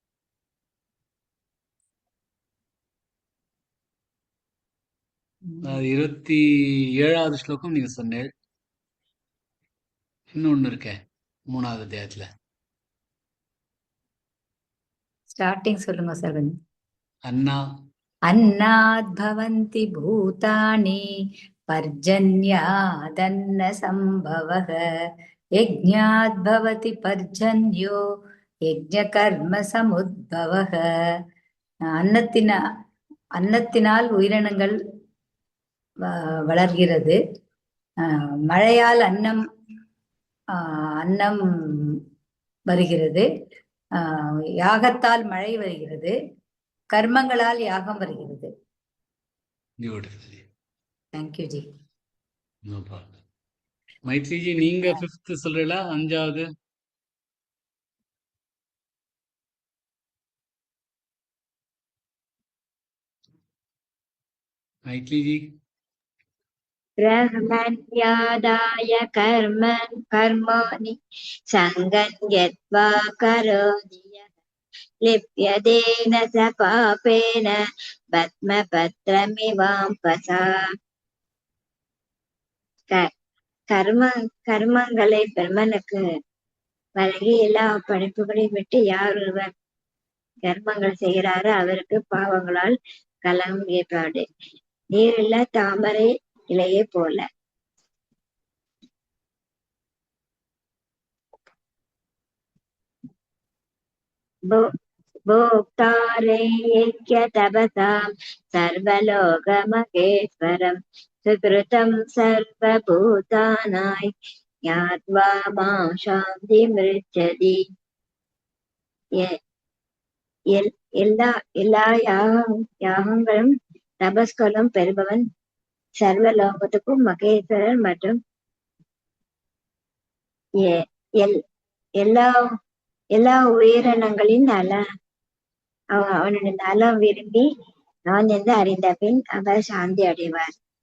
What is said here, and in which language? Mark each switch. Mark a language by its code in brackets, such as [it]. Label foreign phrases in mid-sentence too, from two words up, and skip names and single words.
[ta] அது 27வது ஸ்லோகம் நீங்க சொன்னேன். இன்னொன்னு இருக்கே 3வது அத்தியாயத்துல. ஸ்டார்டிங் சொல்லுங்க சார் கொஞ்சம். அன்னா [sa] अन्नात् भवन्ति भूतानि पर्जन्यादन्न सम्भवः यज्ञात् भवति पर्जन्यो यज्ञकर्म समुद्भवः [ta] அன்னத்தினால் உயிரினங்கள் வளர்கிறது. மழையால் அன்னம் வருகிறது. யாகத்தால் மழை வருகிறது. கர்மங்களால் யாகம் வருகிறது. பியூட்டிஃபுல். தேங்க்யூ ஜி. [en] no problem. [ta] மைத்ரி ஜி நீங்க 5th சொல்றீங்களா 5வது? மைத்ரி ஜி. [sa] ब्रह्मण्यादाय कर्माणि सङ्गं यत्वा करोति यः लिप्यतेन स पापेन பத்மபத்ரமிவாம்பசா. [ta] கர்மங்களை பிரம்மனுக்கு வழங்கி எல்லா படைப்புகளையும் விட்டு யார் ஒருவர் கர்மங்கள் செய்கிறாரோ அவருக்கு பாவங்களால் கலங்கம் ஏற்பாடு. நீரில்லா தாமரை இலையை போல. [sa] भोक्तारैक्यतपसां सर्वलोकमहेश्वरं सुकृतं सर्वभूतानां ज्ञात्वा मां शान्तिमृच्छति. [ta] எல்லா யாகங்களும் தபஸ்களும் பெறுபவன் சர்வலோகத்துக்கும் மகேஸ்வரன் மற்றும் எல்லா உயிரினங்களின் அவனுடைய நலம் விரும்பி நான் என்று அறிந்த பின் அவர் சாந்தி அடைவார்.